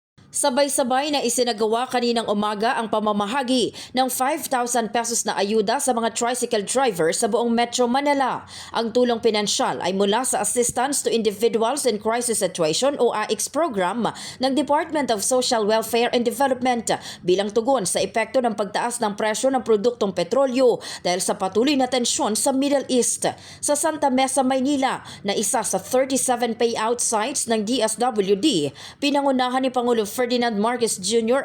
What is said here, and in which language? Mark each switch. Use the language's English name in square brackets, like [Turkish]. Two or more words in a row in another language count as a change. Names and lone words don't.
[Filipino] Sabay-sabay na isinagawa kaninang umaga ang pamamahagi ng 5,000 pesos na ayuda sa mga tricycle driver sa buong Metro Manila. Ang tulong pinansyal ay mula sa Assistance to Individuals in Crisis Situation o AICS program ng Department of Social Welfare and Development bilang tugon sa epekto ng pagtaas ng presyo ng produktong petrolyo dahil sa patuloy na tensyon sa Middle East. Sa Santa Mesa, Maynila, na isa sa 37 payout sites ng DSWD, pinangunahan ni Pangulo Ferdinand Marcos Jr.